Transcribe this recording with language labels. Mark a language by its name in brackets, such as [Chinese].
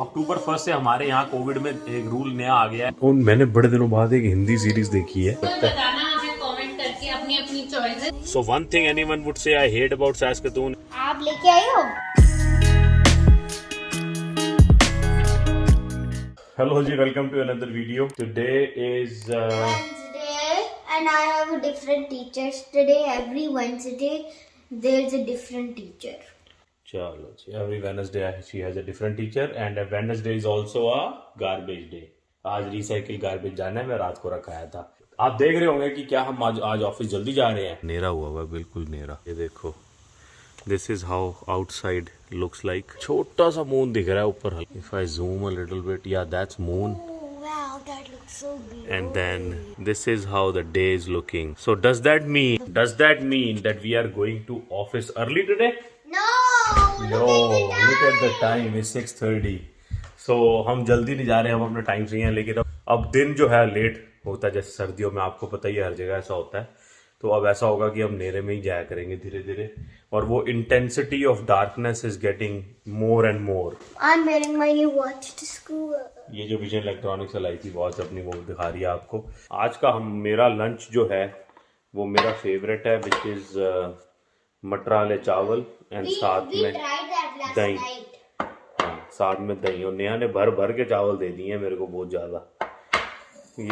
[Hindi] अक्टूबर 1 से हमारे यहाँ कोविड में एक रूल नया आ गया है। और मैंने बड़े दिनों बाद एक हिंदी सीरीज देखी है। बताना हमें कमेंट करके अपनी अपनी choices. [English] So one thing anyone would say I hate about Saskatoon. [Hindi] आप लेके आए हो? [English] Hello जी, welcome to another video. Today is Wednesday, and I have a different teachers today. Every Wednesday, there's a different teacher. चलो जी, every Wednesday she has a different teacher and Wednesday is also a garbage day. [Hindi] आज recycle garbage जाना है, मैं रात को रखाया था। आप देख रहे होंगे कि क्या हम आज ऑफिस जल्दी जा रहे हैं। नेरा हुआ हुआ बिल्कुल नेरा, ये देखो। [English] This is how outside looks like. [Hindi] छोटा सा मून दिख रहा है ऊपर। [English] If I zoom a little bit, yeah that's moon. Oh wow, that looks so beautiful. And then this is how the day is looking. So does that mean that we are going to office early today? No, No, look at the time. It's 6:30. [Hindi] So हम जल्दी नहीं जा रहे, हम अपने time से ही हैं। लेकिन अब दिन जो है लेट होता है, जैसे सर्दियों में आपको पता ही है, हर जगह ऐसा होता है। तो अब ऐसा होगा कि हम अंधेरे में ही जाया करेंगे धीरे धीरे, और वो [English] Intensity of darkness is getting more and more. I'm wearing my new watch to school. [Hindi] ये जो विजन इलेक्ट्रॉनिक्स लाई थी वॉच अपनी, वो दिखा रही है आपको। आज का मेरा लंच जो है वो मेरा फेवरेट है, विच इज मटर वाले चावल एंड साथ में [English] Tried that last [Hindi] दही। [English] night. [Hindi] हाँ, साथ में दही। और नेहा ने भर भर के चावल दे दिए हैं मेरे को, बहुत ज्यादा।